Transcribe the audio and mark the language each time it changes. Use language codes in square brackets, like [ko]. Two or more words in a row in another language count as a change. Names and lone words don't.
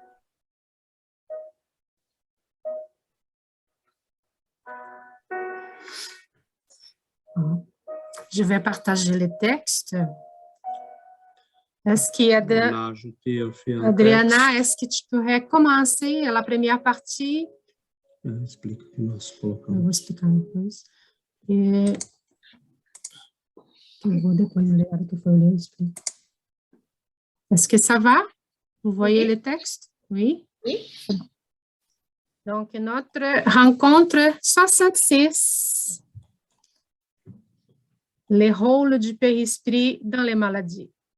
[fr] Je vais partager le texte. Est-ce qu'il y a Adriana, est-ce que tu pourrais commencer la première partie? [pt] Explica que nós colocamos. Eu vou explicar depois. Eu vou depois ler o que foi ler, eu explico. [fr] Est-ce que ça va? Vous voyez le texte? Oui? Oui. Donc, notre rencontre 66. Les rôles du périsprit dans les maladies.